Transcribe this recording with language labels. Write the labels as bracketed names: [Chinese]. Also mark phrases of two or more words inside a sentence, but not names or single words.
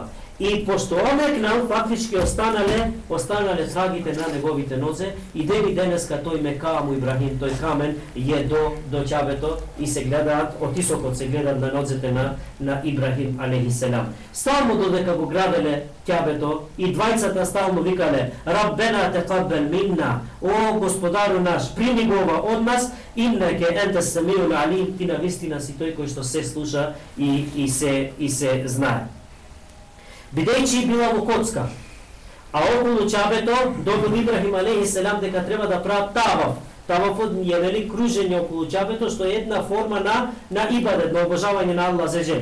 [Macedonian] И пошто омекнал, фактички останале трагите на неговите нозе и ден и денеска тој Мекаму Ибрахим, тој камен е до Кјабето и се гледаат, од исокот се гледаат на нозете на Ибрахим алейхиселам. Стално додека го граделе Кјабето и двајцата стално викале [Arabic] ربنا تقبل منا, [Macedonian] о Господару наш, прими го ова од нас, [Arabic] إنك أنت السميع العليم, [Macedonian] ти навистина си тој кој што се слуша и се знае. Бидејќи била во коцка, а околу Кјабето добил Ибрахим алейхиселам дека треба да прават таваф. Тавафот е, нели, кружење околу Кјабето, што е една форма на ибадет, на обожавање на Аллах Аззаваџел.